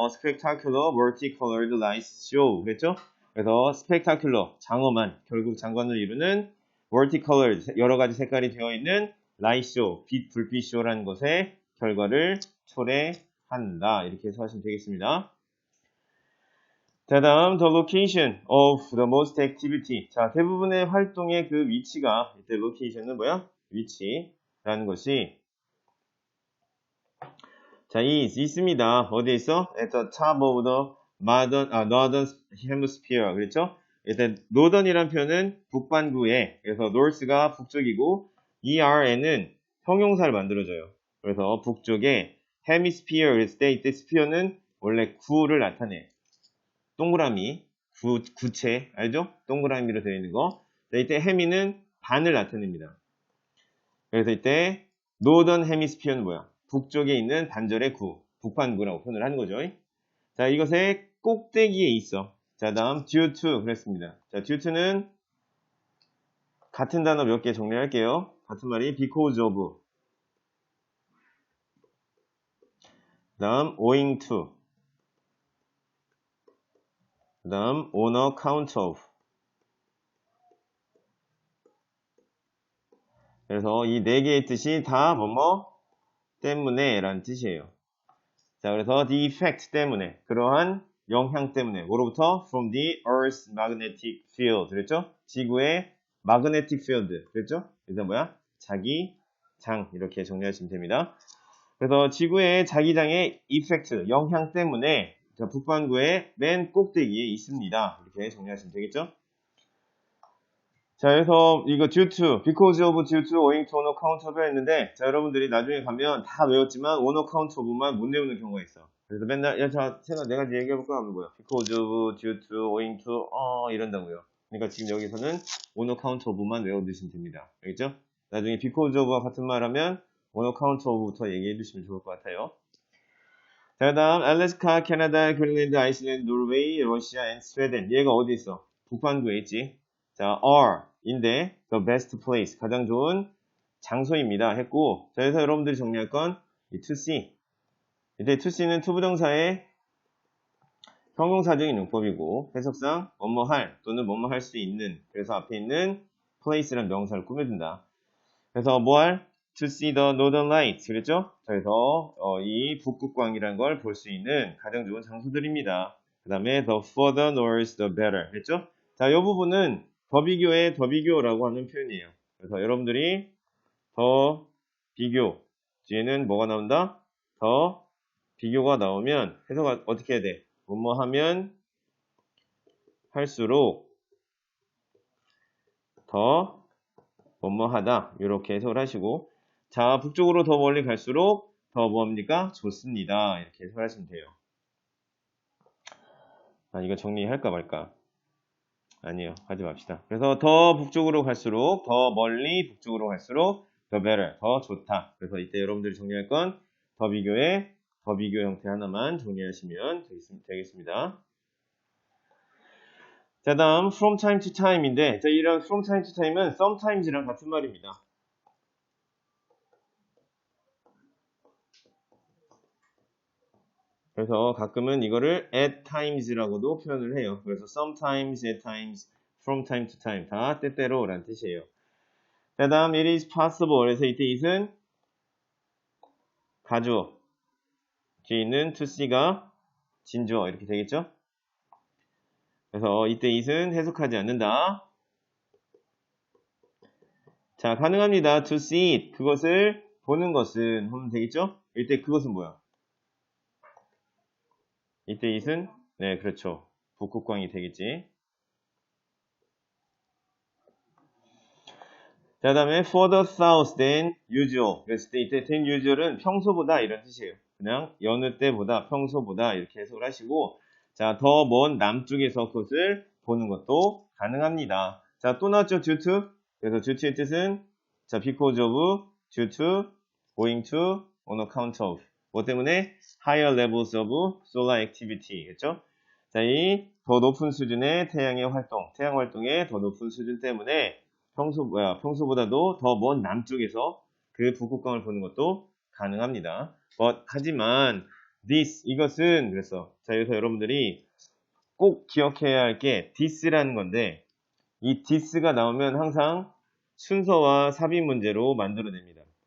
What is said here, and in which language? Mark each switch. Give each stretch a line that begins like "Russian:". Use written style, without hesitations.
English: spectacular multicolored lights show
Korean: 그랬죠? 그래서 spectacular 장엄한 결국 장관을 이루는 multicolored 여러 가지 색깔이 되어 있는 light show 불빛 쇼라는 것의 결과를 초래한다 이렇게 해서 하시면 되겠습니다. 자, 다음
English: the location of the most activity.
Korean: 자, 대부분의 활동의 그 위치가 이때 location은 뭐야? 위치라는 것이 자, 있습니다. 어디에 있어?
English: At the top of the northern hemisphere.
Korean: 그랬죠? 일단 northern이란 표현은 북반구에 그래서 north가 북쪽이고 ERN은 형용사를 만들어줘요. 그래서 북쪽에 hemisphere 그랬을 때 이때 sphere는 원래 구를 나타내. 동그라미, 구체, 알죠? 동그라미로 되어 있는 거. 자, 이때 hemi는 반을 나타냅니다. 그래서 이때 northern hemisphere는 뭐야? 북쪽에 있는 반절의 구, 북반구라고 표현을 하는 거죠. 자, 이것의 꼭대기에 있어. 자, 다음 due to 그랬습니다. 자, due to는 같은 단어 몇 개 정리할게요. 같은 말이 because of.
English: 다음 owing to. 다음 on account of.
Korean: 그래서 이 네 개의 뜻이 다 뭐뭐 때문에 라는 뜻이에요. 자, 그래서 the effect 때문에 그러한 영향 때문에 뭐로부터?
English: From the Earth's magnetic field
Korean: 그랬죠? 지구의 magnetic field 그랬죠? 그래서 뭐야? 자기장 이렇게 정리하시면 됩니다. 그래서 지구의 자기장의 effect 영향 때문에 북반구의 맨 꼭대기에 있습니다. 이렇게 정리하시면 되겠죠? 자, 그래서 이거
English: due to, because of, due to, owing to, on account of
Korean: 했는데, 자, 여러분들이 나중에 가면 다 외웠지만 on account of만 못 외우는 경우가 있어. 그래서 맨날, 야, 자, 세나 내가 이제 얘기해볼까 하면 뭐야?
English: because of, due to, owing to,
Korean: 이런다고요. 그러니까 지금 여기서는 on account of만 외워두시면 됩니다. 알겠죠? 나중에 because of와 같은 말 하면 on account of부터 얘기해 주시면 좋을 것 같아요. 자, 그 다음, 알래스카, 캐나다, 그린랜드, 아이슬랜드, 노르웨이, 러시아, 앤 스웨덴. 얘가 어디 있어? 북반구에 있지. 자,
English: are,인데, the best place.
Korean: 가장 좋은 장소입니다. 했고, 자, 그래서 여러분들이 정리할 건, 이 to see. 이때 to see는 투부정사의 형용사적인 용법이고, 해석상, 뭐뭐 할, 또는 뭐뭐 할 수 있는. 그래서 앞에 있는 place란 명사를 꾸며준다. 그래서 뭐 할?
English: To see the northern lights.
Korean: 그랬죠? 그래서 이 북극광이라는 걸 볼 수 있는 가장 좋은 장소들입니다.
English: 그 다음에 the further north, the better.
Korean: 했죠? 자, 이 부분은 더 비교의 더 비교라고 하는 표현이에요. 그래서 여러분들이 더 비교 뒤에는 뭐가 나온다? 더 비교가 나오면 해석을 어떻게 해야 돼? 뭐뭐 하면 할수록 더 뭐뭐 하다 이렇게 해석을 하시고, 자, 북쪽으로 더 멀리 갈수록 더 뭐합니까? 좋습니다. 이렇게 해석을 하시면 돼요. 아, 이거 정리할까 말까? 아니요, 하지 맙시다. 그래서 더 북쪽으로 갈수록, 더 멀리 북쪽으로 갈수록 더 better, 더 좋다. 그래서 이때 여러분들이 정리할 건 더 비교의 더 비교 형태 하나만 정리하시면 되겠습니다. 자, 다음
English: from time to time
Korean: 인데, 자, 이런 from time to time은 sometimes이랑 같은 말입니다. 그래서 가끔은 이거를 at times라고도 표현을 해요. 그래서
English: sometimes, at times, from time to time
Korean: 다 때때로 라는 뜻이에요.
English: 자, 다음 it is possible.
Korean: 그래서 이때 it은 가주어, 뒤에 있는 to see가 진주어 이렇게 되겠죠? 그래서 이때 it은 해석하지 않는다. 자, 가능합니다.
English: to see it.
Korean: 그것을 보는 것은 하면 되겠죠? 이때 그것은 뭐야? 이때 it은 네, 그렇죠. 북극광이 되겠지.
English: 자, 다음에 further south than usual.
Korean: 그랬을 때 이때
English: than usual
Korean: 은 평소보다 이런 뜻이에요. 그냥 여느 때보다 평소보다 이렇게 해석을 하시고, 자, 더 먼 남쪽에서 그것을 보는 것도 가능합니다. 자, 또 나왔죠, due to. 그래서 due to의 뜻은 자,
English: because of, due to, owing to, on account of.
Korean: 뭐 때문에?
English: higher levels of solar activity.
Korean: 겠죠? 자, 이 더 높은 수준의 태양의 활동, 태양 활동의 더 높은 수준 때문에 평소보다도 더 먼 남쪽에서 그 북극광을 보는 것도 가능합니다. 하지만 이것은 그래서 자, 여기서 여러분들이 꼭 기억해야 할 게 this라는 건데, 이 this가 나오면 항상 순서와 삽입 문제로 만들어냅니다.